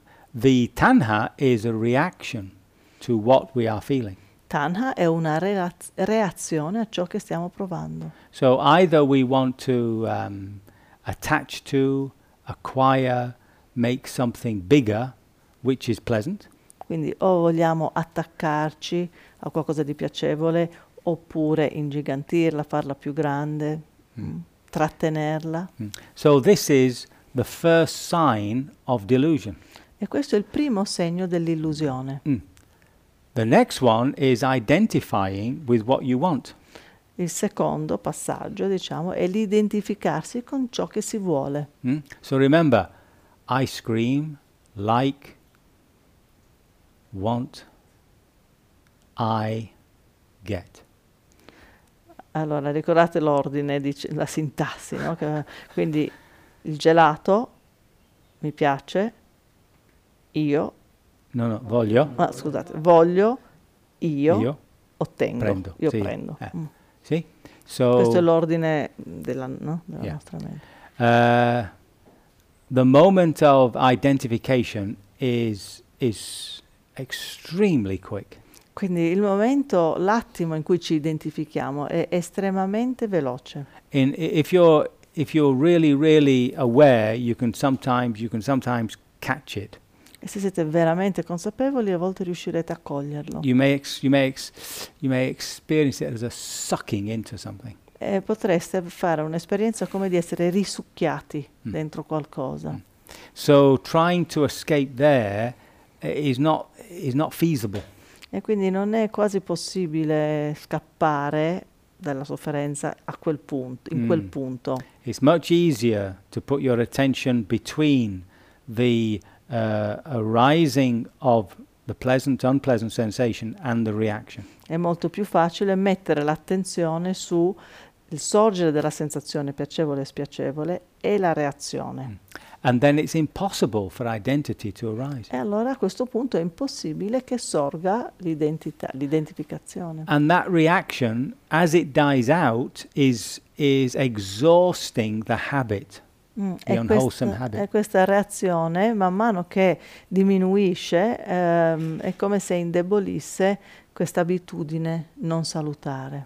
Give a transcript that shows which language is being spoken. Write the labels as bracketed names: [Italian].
[English] The tanha is a reaction to what we are feeling. [Italian] Tanha è una reazione a ciò che stiamo provando. [English] So either we want to attach to, acquire, make something bigger, which is pleasant. [Italian] Quindi o vogliamo attaccarci a qualcosa di piacevole, oppure ingigantirla, farla più grande, trattenerla. Mm. [English] So this is the first sign of delusion. [Italian] E questo è il primo segno dell'illusione. Mm. [English] The next one is identifying with what you want. [Italian] Il secondo passaggio, diciamo, è l'identificarsi con ciò che si vuole. [English] Mm. So remember, ice cream, like, want, I, get. [Italian] Allora, ricordate l'ordine, la sintassi, no? Quindi il gelato, mi piace, io. No, no, voglio. Ma scusate, voglio, io ottengo. Prendo, io sì. Prendo. Sì? So questo è l'ordine della, no? Della yeah. Nostra mente. [English] The moment of identification is extremely quick. [Italian] Quindi il momento, l'attimo in cui ci identifichiamo è estremamente veloce. [English] And if you're really really aware, you can sometimes catch it. [Italian] E se siete veramente consapevoli, a volte riuscirete a coglierlo. [English] You may experience it as a sucking into something. [Italian] E potreste fare un'esperienza come di essere risucchiati dentro qualcosa. Mm. [English] So trying to escape there is not feasible. [Italian] E quindi non è quasi possibile scappare dalla sofferenza a quel punto, in quel punto. [English] It's much easier to put your attention between the arising of the pleasant, unpleasant sensation and the reaction. [Italian] È molto più facile mettere l'attenzione su il sorgere della sensazione piacevole e spiacevole e la reazione. Mm. [English] And then it's impossible for identity to arise. [Italian] E allora a questo punto è impossibile che sorga l'identità, l'identificazione. [English] And that reaction, as it dies out, is exhausting the habit, the unwholesome habit. [Italian] E questa reazione, man mano che diminuisce, è come se indebolisse questa abitudine non salutare.